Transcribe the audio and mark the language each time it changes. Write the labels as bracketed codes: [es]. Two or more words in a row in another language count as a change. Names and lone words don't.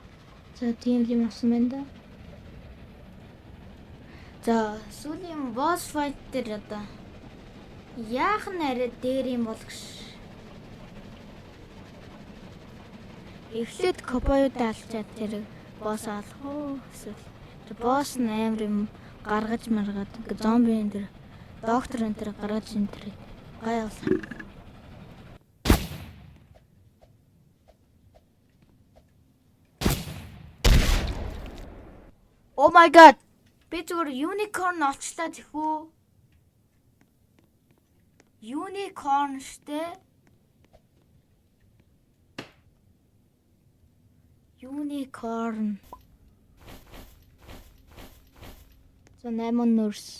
[mn] За тийм юм авсан байна да. За сүүлийн [en] boss fight [mn] дээр одоо яах нь арай дээр юм бол гэж. Эхлээд кобоюудаа алчаад тэр босс алах уу эсвэл босс нь амар юм гаргаж маргаад ингээ зомби энэ тэр доктор энэ тэр гаргаж энэ тэр гай явлаа. [en] Oh my god. [mn] Би зүгээр unicorn олчлаа тэхүү. Unicorn штэ. Unicorn. За 8 нурс.